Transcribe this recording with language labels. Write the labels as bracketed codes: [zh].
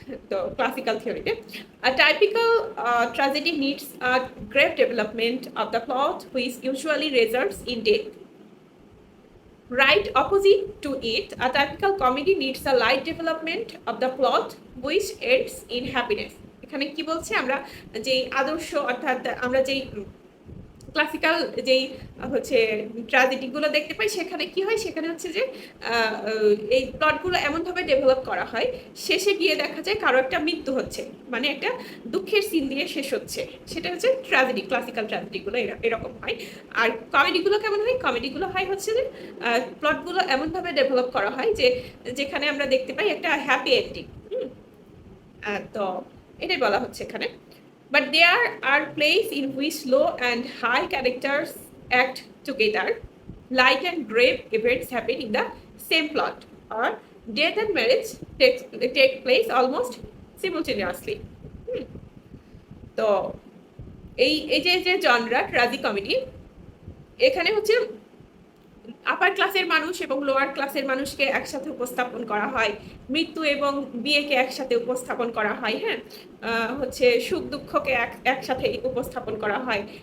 [bn] তো classical থিওরিতে [en] a typical tragedy needs a great development of the plot which usually results in death. Right opposite to it, a typical comedy needs a light development of the plot which ends in happiness. [bn] এখানে কি বলছে, আমরা যেই আদর্শ অর্থাৎ আমরা যেই classical যেই হচ্ছে ট্র্যাজেডিগুলো দেখতে পাই সেখানে কি হয়, সেখানে হচ্ছে যে এই প্লটগুলো এমনভাবে ডেভেলপ করা হয়, শেষে গিয়ে দেখা যায় কারো একটা মৃত্যু হচ্ছে, মানে একটা দুঃখের সিন দিয়ে শেষ হচ্ছে। সেটা হচ্ছে ট্র্যাজেডি, ক্লাসিক্যাল ট্র্যাজেডিগুলো এরকম হয়। আর কমেডিগুলো কেমন হয়? কমেডিগুলো হয় হচ্ছে যে প্লটগুলো এমনভাবে ডেভেলপ করা হয় যে যেখানে আমরা দেখতে পাই একটা হ্যাপি এন্ডিং। তো এটাই বলা হচ্ছে এখানে। [en] But there are plays in which low and high characters act together, light and grave events happen in the same plot, or death and marriage take place almost simultaneously. [bn] তো এই যে genre tragicomedy, এখানে হচ্ছে আপার ক্লাসের মানুষ এবং lower ক্লাসের মানুষকে একসাথে উপস্থাপন করা হয়, মৃত্যু এবং বিয়েকে একসাথে উপস্থাপন করা হয়। হ্যাঁ, হচ্ছে সুখ দুঃখকে একসাথে উপস্থাপন করা হয়।